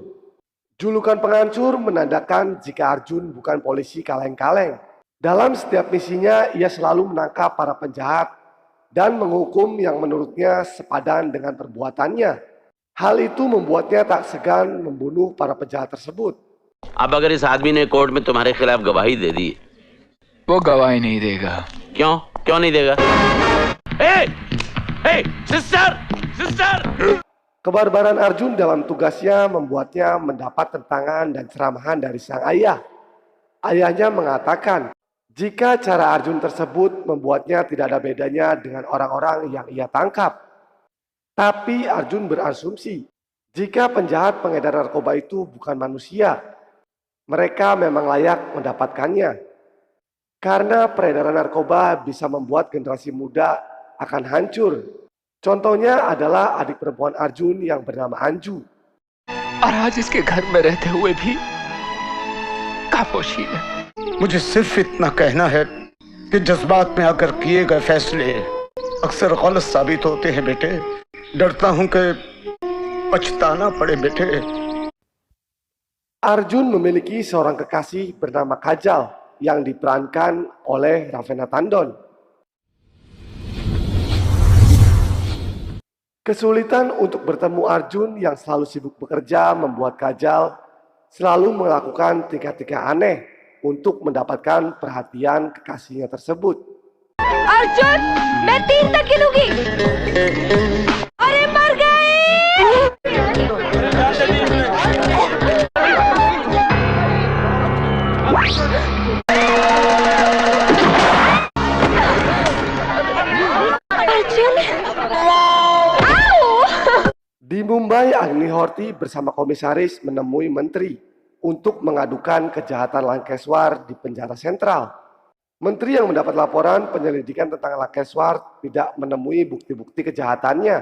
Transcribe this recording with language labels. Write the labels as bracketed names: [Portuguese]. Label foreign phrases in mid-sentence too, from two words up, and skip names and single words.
[Indonesian] Julukan penghancur menandakan jika Arjun bukan polisi kaleng-kaleng. Dalam setiap misinya, ia selalu menangkap para penjahat dan menghukum yang menurutnya sepadan dengan perbuatannya. Hal itu membuatnya tak segan membunuh para penjahat tersebut. [Hindi] अब अगर इस आदमी ने कोर्ट में तुम्हारे खिलाफ गवाही दे दी, वो गवाही नहीं देगा। क्यों नहीं देगा? सिस्टर! [Indonesian] Kebarbaran Arjun dalam tugasnya membuatnya mendapat tentangan dan ceramahan dari sang ayah. Ayahnya mengatakan, jika cara Arjun tersebut membuatnya tidak ada bedanya dengan orang-orang yang ia tangkap. Tapi Arjun berasumsi, jika penjahat pengedar narkoba itu bukan manusia, mereka memang layak mendapatkannya. Karena peredaran narkoba bisa membuat generasi muda akan hancur. Contohnya adalah adik perempuan Arjun yang bernama Anju. [Hindi] और आज इसके घर में रहते हुए भी खामोशी है। मुझे सिर्फ इतना कहना है कि जज्बात में आकर किए गए फैसले अक्सर गलत साबित होते हैं बेटे। डरता हूं कि पछताना पड़े बेटे। [Indonesian] Arjun memiliki seorang kekasih bernama Kajal yang diperankan oleh Raveena Tandon. Kesulitan untuk bertemu Arjun yang selalu sibuk bekerja membuat Kajal selalu melakukan tingkah-tingkah aneh untuk mendapatkan perhatian kekasihnya tersebut. [Hindi] अर्जुन, मैं 3 तक गिनूंगी। अरे मर गए। अर्जुन, [Indonesian] Di Mumbai, Agni Horti bersama komisaris menemui menteri untuk mengadukan kejahatan Lankeswar di penjara sentral. Menteri yang mendapat laporan penyelidikan tentang Lankeswar tidak menemui bukti-bukti kejahatannya.